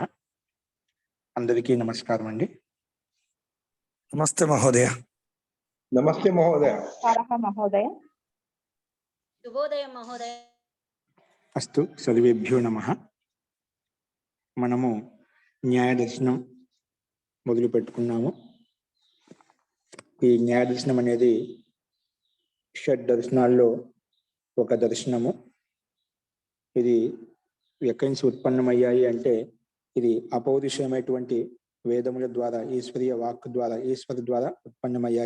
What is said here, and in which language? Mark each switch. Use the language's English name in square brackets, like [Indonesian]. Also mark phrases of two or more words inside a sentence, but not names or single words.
[Telugu] అందరికీ నమస్కారం అండి। [Sanskrit] नमस्ते महोदय। नमस्ते महोदय। महोदय। शुभोदय महोदय। अस्तु सर्वेभ्यो नमः। [Telugu] మనము న్యాయ దర్శనం మొదలు పెట్టుకున్నాము। ఈ న్యాయ దర్శనం అనేది షడ్ దర్శనాల్లో ఒక దర్శనము। ఇది ఎక్కడి నుంచి ఉత్పన్నమయ్యాయి అంటే ఇది అపౌరుషమైనటువంటి వేదముల ద్వారా ఈశ్వరీయ వాక్ ద్వారా ఈశ్వరు ద్వారా ఉత్పన్నమయ్యాయి।